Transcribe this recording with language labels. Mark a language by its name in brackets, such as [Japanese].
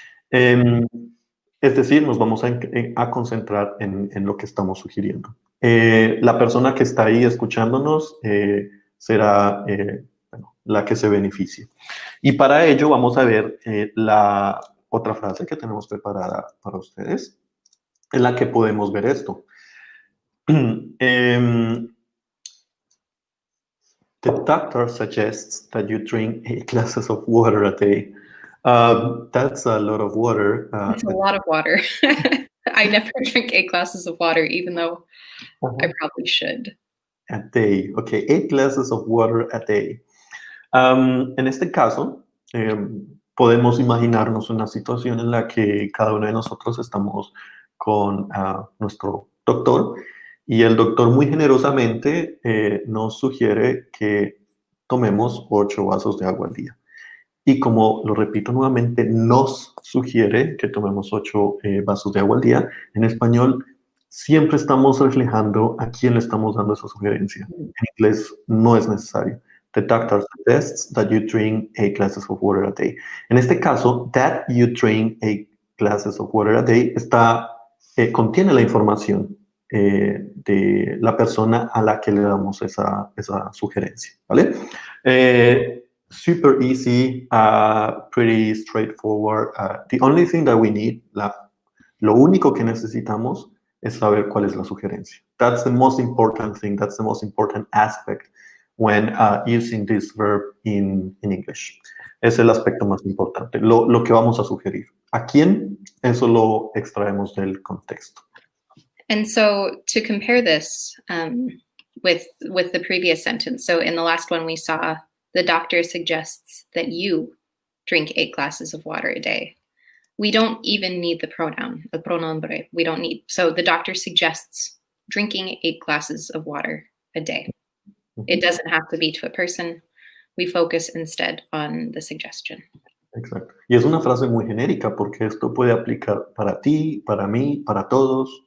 [Spanish] Em, es decir, nos vamos a concentrar en lo que estamos sugiriendo. La persona que está ahí escuchándonos será bueno, la que se beneficie. Y para ello vamos a ver la otra frase que tenemos preparada para ustedes, en la que podemos ver esto. [English] Em, The doctor suggests that you drink 8 glasses of water a day. That's a lot of water. It's a lot of water. I never drink 8 glasses of water, even though I probably should. A day. Okay, 8 glasses of water a day. [Spanish] En este caso, podemos imaginarnos una situación en la que cada uno de nosotros estamos con nuestro doctor y el doctor muy generosamente nos sugiere que tomemos 8 vasos de agua al día. Y como lo repito nuevamente, nos sugiere que tomemos 8 vasos de agua al día. En español, siempre estamos reflejando a quién le estamos dando esa sugerencia. En inglés no es necesario. [English] The doctor suggests that you drink 8 glasses of water a day. [Spanish] En este caso, [English] that you drink 8 glasses of water a day [Spanish] contiene la información de la persona a la que le damos esa sugerencia. ¿Vale? [English] Super easy, pretty straightforward. The only thing that we need, [Spanish] lo único que necesitamos es saber cuál es la sugerencia. [English] That's the most important thing. That's the most important aspect when using this verb in English. [Spanish] Es el aspecto más importante, lo que vamos a sugerir. ¿A quién? Eso lo extraemos del contexto. [English] And so to compare this with the previous sentence, so in the last one we saw the doctor suggests that you drink 8 glasses of water a day. We don't even need the pronoun, the pronombre. We don't need. So the doctor suggests drinking 8 glasses of water a day. It doesn't have to be to a person. We focus instead on the suggestion. [Spanish] Exacto. Y es una frase muy genérica porque esto puede aplicar para ti, para mí, para todos.